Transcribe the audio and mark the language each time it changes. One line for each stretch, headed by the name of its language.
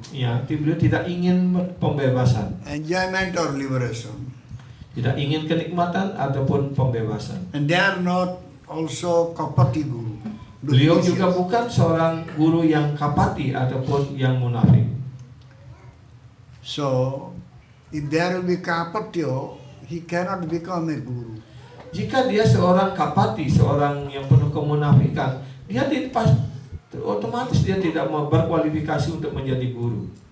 Indonesian: Ya, beliau tidak ingin pembebasan.
English: Enjoyment or liberation.
Indonesian: Tidak ingin kenikmatan ataupun pembebasan.
English: And they are not also kapati guru.
Indonesian: Beliau juga bukan seorang guru yang kapati ataupun yang munafik.
English: So, if there will be kapatyo, he cannot become a guru.
Indonesian: Jika dia seorang kapati, seorang yang penuh kemunafikan, dia otomatis dia tidak berkualifikasi untuk menjadi guru.